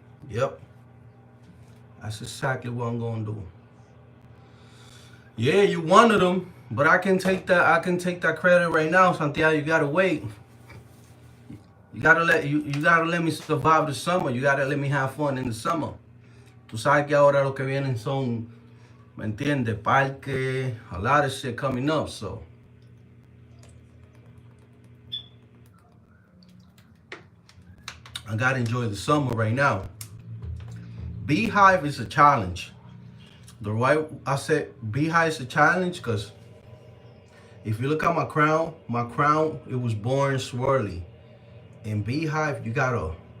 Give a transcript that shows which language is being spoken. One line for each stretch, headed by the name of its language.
English: Yep, that's exactly what I'm gonna do. Yeah, you wanted them, but I can take that credit right now, Santiago. You gotta wait. You gotta let me survive the summer. You gotta let me have fun in the summer.
Spanish: Tú sabes que ahora lo que vienen son, ¿me entiendes?
English: Parque, a lot of shit coming up, so. I gotta enjoy the summer right now. Beehive is a challenge. I said Beehive is a challenge because if you look at my crown, it was born swirly. In Beehive, you gotta,